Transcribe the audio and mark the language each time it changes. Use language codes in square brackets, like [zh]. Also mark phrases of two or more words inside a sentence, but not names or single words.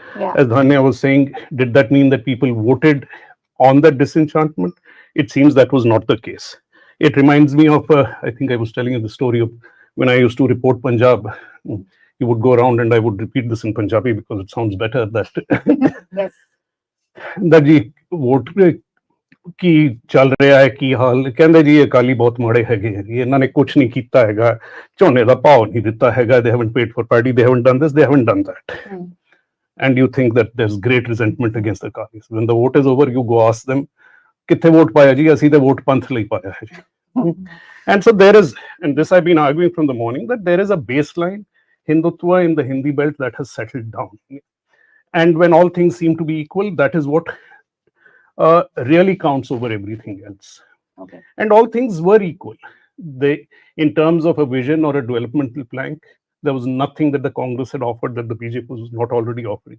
[en] As Dhanya was saying, did that mean that people voted on that disenchantment? It seems that was not the case. It reminds me of, I think I was telling you the story of when I used to report Punjab. he would go around, and I would repeat this in Punjabi because it sounds better, that Yes. [pa] that ਜੀ ਵੋਟ ਕੀ ਚੱਲ ਰਿਹਾ ਹੈ, ਕੀ ਹਾਲ, ਕਹਿੰਦੇ ਜੀ ਅਕਾਲੀ ਬਹੁਤ ਮਾੜੇ ਹੈਗੇ ਆ ਜੀ, ਇਹਨਾਂ ਨੇ ਕੁਝ ਨਹੀਂ ਕੀਤਾ ਹੈਗਾ, ਝੋਨੇ ਦਾ ਭਾਅ ਨਹੀਂ ਦਿੱਤਾ ਹੈਗਾ, [en] they haven't paid for paddy, they haven't done this, they haven't done that. And you think that there's great resentment against the Akalis. When the vote is over, you go ask them, [pa] ਕਿੱਥੇ ਵੋਟ ਪਾਇਆ ਜੀ? ਅਸੀਂ ਤੇ ਵੋਟ ਪੰਥ ਲਈ ਪਾਇਆ ਹੈ ਜੀ. [en] And so there is, and this I've been arguing from the morning, that there is a baseline Hindutva in the Hindi belt that has settled down. And when all things seem to be equal, that is what really counts over everything else. Okay. And all things were equal. They, in terms of a vision or a developmental plank, there was nothing that the Congress had offered that the BJP was not already offering.